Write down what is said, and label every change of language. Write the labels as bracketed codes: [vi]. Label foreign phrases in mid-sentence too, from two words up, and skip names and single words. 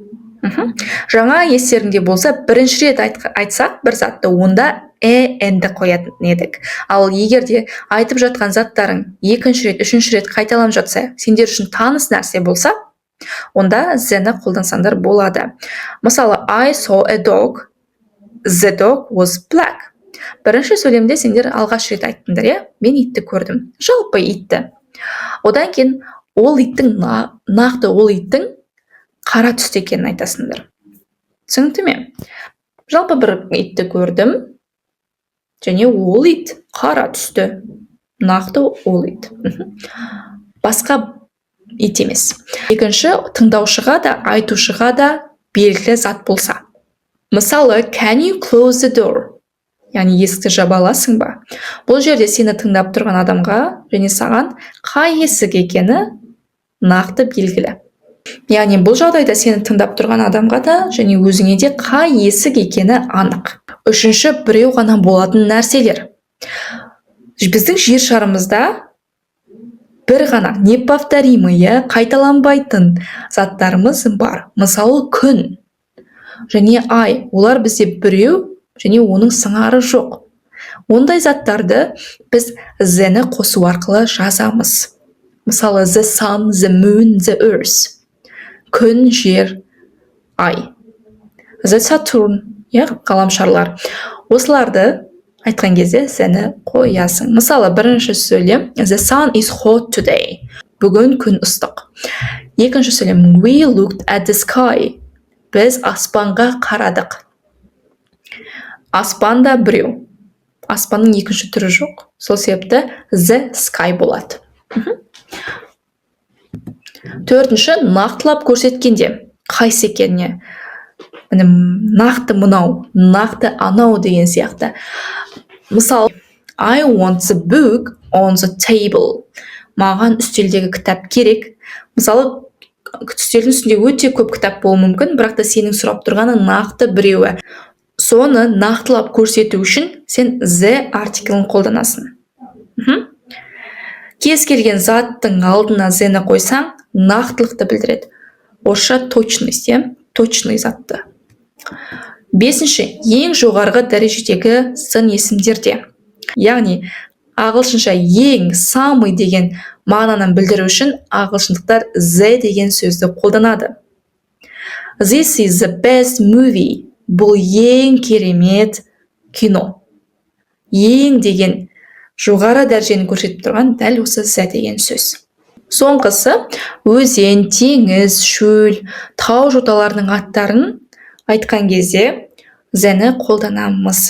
[kk] Жаңа естеріңде болса, бірінші рет айтсақ бір затты, онда n-ді қоятын едік. Ал егерде айтып жатқан заттарың екінші рет, үшінші рет қайталанып жатса, сендер үшін таныс нәрсе болса, онда z-ні қолдансаңдар болады. Мысалы, [en] I saw a dog. The dog was black. [kk] Бірінші сөйлемде сендер алғаш рет айттыңдар, мен итті көрдім. Жалпы итті. Одан кейін ол иттің, нақты ол иттің қара түсті екенін айтасыңдар. Түсінікті ме? Жалпы бір итті көрдім, және ол ит қара түсті. Нақты ол ит. Басқа ит емес. Екінші, тыңдаушыға да, айтушыға да белгілі зат болса. Мысалы, [en] can you close the door? [kk] Яғни есікті жаба аласың ба? Бұл жерде сені тыңдап тұрған адамға және саған қай есік екені нақты белгілі. Яғни бұл жағдайда сені тыңдап тұрған адамға да және өзіңе де қай есік екені анық. Үшінші, біреу ғана болатын нәрселер. Біздің жер шарымызда бір ғана неповторимый, қайталанбайтын заттарымыз бар. Мысалы, күн және ай. Олар бізде біреу және оның сыңары жоқ. Ондай заттарды біз z-ні қосу арқылы жазамыз. Мысалы, [en] the sun, the moon, the earth. [kk] Күн, жер, ай. [en] The Saturn, [kk] ғаламшарлар. Осыларды айтқан кезде зені қоясың. Мысалы, бірінші сөйлем [en] the sun is hot today. [kk] Бүгін күн ыстық. Екінші сөйлем [en] we looked at the sky. [kk] Біз аспанға қарадық. Аспан да біреу. Аспанның екінші түрі жоқ. Сол себепті [en] the sky [kk] болады. Төртінші, нақтылап көрсеткенде қайсы екеніне. Нақты мынау, нақты анау деген сияқты. Мысалы, [en] I want the book on the table. [kk] Маған үстелдегі кітап керек. Мысалы, үстелдің үстінде өте көп кітап болуы мүмкін, бірақ та сенің сұрап тұрғаның нақты біреуі. Соны нақтылап көрсету үшін сен the артиклін қолданасың. Кез келген заттың алдына the-ні қойсаң, нақтылықты білдіреді. Орысша [ru] точность, точный [kk] затты. Бесінші, ең жоғарғы дәрежедегі сын есімдерде. Яғни, ағылшынша ең, самый деген мағынаны білдіру үшін ағылшындықтар the деген сөзді қолданады. [en] This is the best movie. [kk] Бұл ең керемет кино. Ең деген жоғары дәрежені көрсетіп тұрған дәл осы the деген сөз. Соңғысы, өзен, теңіз, шөл, тау жоталарының аттарын айтқан кезде the-ні қолданамыз.